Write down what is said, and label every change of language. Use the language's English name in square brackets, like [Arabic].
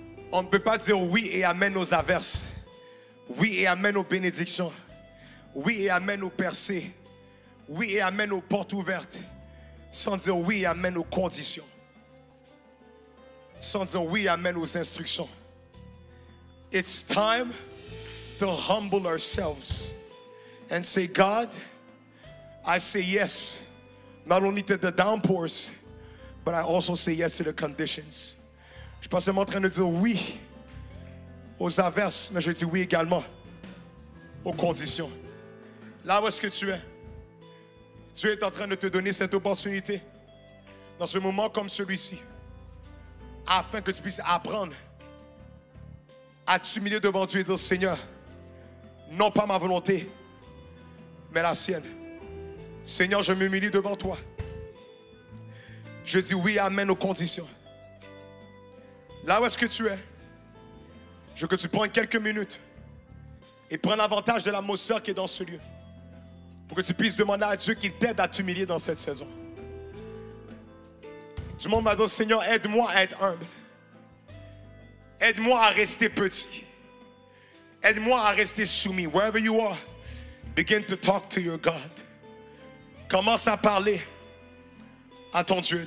[French] On ne peut pas dire oui et amen aux averses, oui et amen aux bénédictions, oui et amen aux percées, oui et amen aux portes ouvertes, sans dire oui et amen aux conditions, sans dire oui et amen aux instructions. [English] It's time to humble ourselves and say, God, I say yes. Not only to the downpours, but I also say yes to the conditions. [French] Je ne suis pas seulement en train de dire oui aux averses, mais je dis oui également aux conditions. Là où est-ce que tu es, Dieu est en train de te donner cette opportunité dans ce moment comme celui-ci, afin que tu puisses apprendre à t'humilier devant Dieu et dire, Seigneur, non pas ma volonté, mais la sienne. Seigneur, je m'humilie devant toi. Je dis oui, amen aux conditions. Là où est-ce que tu es, je veux que tu prennes quelques minutes et prends l'avantage de l'atmosphère qui est dans ce lieu pour que tu puisses demander à Dieu qu'il t'aide à t'humilier dans cette saison. Tout le monde va dire, Seigneur, aide-moi à être humble. Aide-moi à rester petit. Aide-moi à rester soumis. [English] Wherever you are, begin to talk to your God. [French] Commence à parler à ton Dieu.